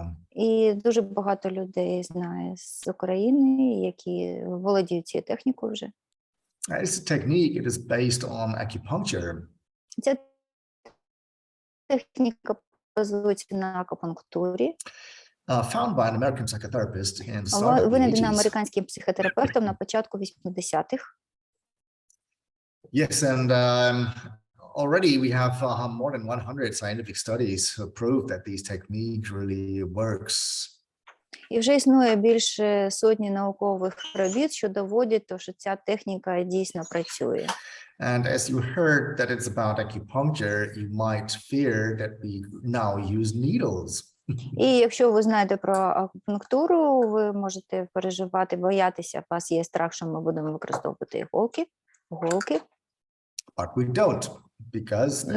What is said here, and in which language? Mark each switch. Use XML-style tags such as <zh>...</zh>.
<uk>І дуже багато людей знає з України, які володіють цією технікою вже.</uk> <en>This technique is based on acupuncture.</en> <uk>Ця техніка базується на акупунктурі.</uk> <en>Found by an American psychotherapist in the start of the</en> <uk>Винайдена</uk> <en>80s.</en> <uk>американським психотерапевтом на початку 80-х.</uk> <en>Yes, and already we have more than 100 scientific studies who prove that these technique really works.</en> <uk>І вже існує більше сотні наукових робіт, що доводять, що ця техніка дійсно працює.</uk> <en>And as you heard that it's about acupuncture, you might fear that we now use needles.</en> <uk>І якщо ви знаєте про акупунктуру, ви можете переживати, боятися, у вас є страх, що ми будемо використовувати іголки.</uk> <en>But we don't, because there</en>